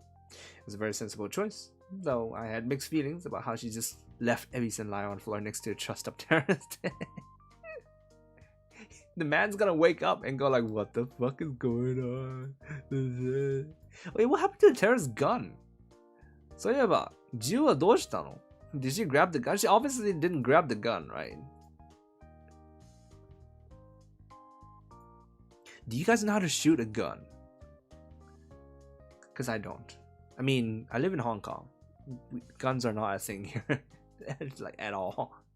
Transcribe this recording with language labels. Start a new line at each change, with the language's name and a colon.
English: It was a very sensible choice, though I had mixed feelings about how she just left Ebi-sen lying on the floor next to a trussed up terrace. The man's gonna wake up and go like, what the fuck is going on? Wait, what happened to the terrorist's gun?
Japanese: そういえば、銃はどうしたの?
English: Did she grab the gun? She obviously didn't grab the gun, right? Do you guys know how to shoot a gun? Because I don't. I mean, I live in Hong Kong. Guns are not a thing here. Like, at all.